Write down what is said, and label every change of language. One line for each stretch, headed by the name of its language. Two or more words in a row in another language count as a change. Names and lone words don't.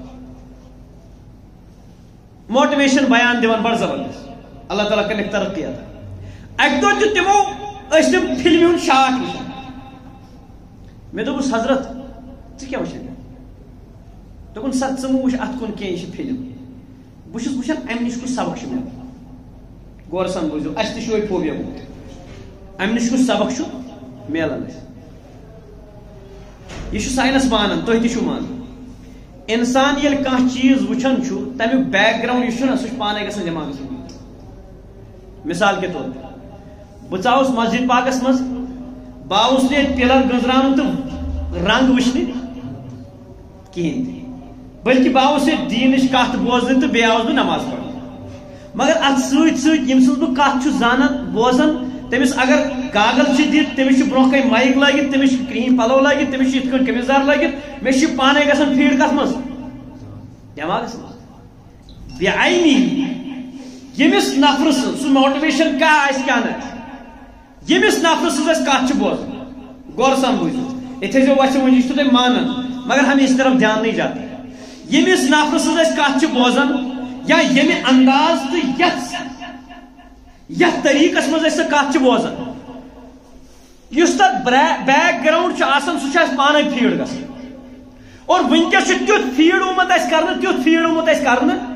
Kashmiri: موٹیویشن بیان دِوان بڑٕ زبردست اللہ تعالیٰ کرنکھ ترقی عطا اکہِ دۄہ دیُت تِمو ٲسۍ تِم فلمہِ ہُنٛد شاٹ وٕچھان مےٚ دوٚپُس حضرت ژٕ کیاہ وٕچھان دوٚپُن سا ژٕ مہٕ وٕچھ اتھ کُن کینٛہہ یہِ چھِ فلم بہٕ چھُس وٕچھان امہِ نِش کُس سبق چھُ ملان غور سان بوٗزِو اسہِ تہِ چھُ یِہوے فوبیا گوٚمُت امہِ نِش کُس سبق چھُ ملان اسہِ یہ سائنس مانان تُہۍ تہِ چھِو مانان انسان ییٚلہِ کانٛہہ چیٖز وٕچھان چھُ تمیُک بیک گراوُنڈ یُس چھُ نا سُہ چھُ پانے گژھان دٮ۪ماغس منٛز
Urdu: مثال کے طور پہ
Kashmiri: بہٕ ژاوُس مسجد پاکس منٛز بہٕ آوُس نہٕ ییٚتہِ پِلر گٔنٛزراونہٕ تہٕ رنٛگ وٕچھنہِ کِہیٖنۍ تہِ بٔلکہِ بہٕ آوُس ییٚتہِ دیٖنٕچ کتھ بوزنہِ تہٕ بیٚیہِ آوُس بہٕ نماز پرنہِ مگر اتھ سۭتۍ سۭتۍ ییٚمہِ سٕنٛز بہٕ کتھ چھُس زانان بوزان تٔمِس اگر گاگل چھِ دِتھ تٔمِس چھُ برونٛہہ کنہِ مایِک لٲگِتھ تٔمِس چھِ کرٛہِنۍ پلو لٲگِتھ تٔمِس چھُ یِتھ کٔنۍ قمیٖض لٲگِتھ مےٚ چھُ پانے گژھان فیٖڈ کتھ منٛز دٮ۪ماغس منٛز بے عینی ییٚمِس نفرٕ سٕنٛز سُہ موٹِویشن کیاہ آسہِ کیاہ نہٕ ییٚمِس نفرٕ سٕنٛز أسۍ کتھ چھِ بوزان غور سان بوٗزِو یہِ تھٲیزیو وَسہِ وۄنۍ یہِ چھُ تُہۍ مانان
Urdu: مگر ہم اس طرف دھیان نہیں جاتا
Kashmiri: ییٚمِس نفرٕ سٕنٛز أسۍ کتھ چھِ بوزان یا ییٚمہِ انداز تہٕ یتھ طریٖقس منٛز أسۍ سۄ کتھ چھِ بوزان یُس تتھ بیک گراوُنڈ چھُ آسان سُہ چھُ اسہِ پانے فیٖڈ گژھان اور وٕنکیٚس چھُ تیُتھ فیٖڈ آمُت اسہِ کرنہٕ تیُتھ فیٖڈ آمُت اسہِ کرنہٕ